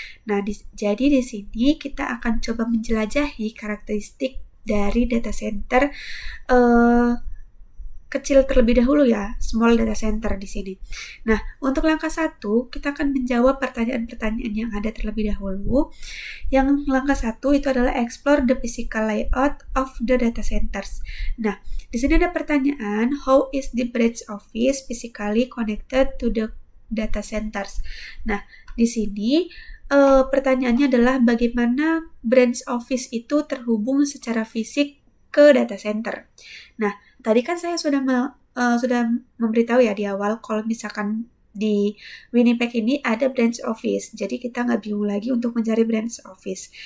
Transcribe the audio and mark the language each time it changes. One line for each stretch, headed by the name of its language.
Indonesian: Nah, jadi di sini kita akan coba menjelajahi karakteristik dari data center kecil terlebih dahulu ya, small data center di sini. Nah, untuk langkah 1, kita akan menjawab pertanyaan-pertanyaan yang ada terlebih dahulu. Yang langkah 1 itu adalah
English: explore the physical layout of the data centers.
Indonesian: Nah, di sini ada pertanyaan,
English: how is the branch office physically connected to the data centers?
Indonesian: Nah, di sini pertanyaannya adalah bagaimana branch office itu terhubung secara fisik ke data center. Nah, tadi kan saya sudah memberitahu ya di awal kalau misalkan di Winnipeg ini ada branch office, jadi kita nggak bingung lagi untuk mencari branch office.